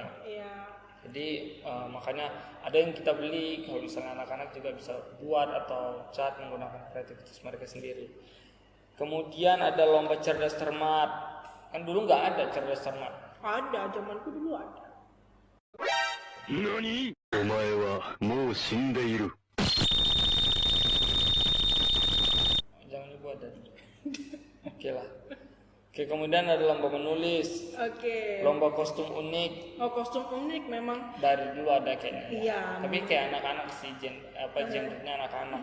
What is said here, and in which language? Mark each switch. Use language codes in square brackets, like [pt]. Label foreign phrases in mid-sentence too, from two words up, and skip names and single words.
[id] Iya. Jadi makanya ada yang kita beli, kalau misalnya anak-anak juga bisa buat atau cat menggunakan kreativitas mereka sendiri. Kemudian ada lomba cerdas cermat. Kan dulu nggak ada cerdas cermat. Ada, zamanku dulu ada. [ja] NANI? お前はもう死んでいる。 [id] Jangan lupa ada. Oke lah. Oke, kemudian ada lomba menulis, Oke. lomba kostum unik. Oh, kostum unik memang. Dari dulu ada kayaknya. Iya. Tapi kayak anak-anak sih, genrenya anak-anak.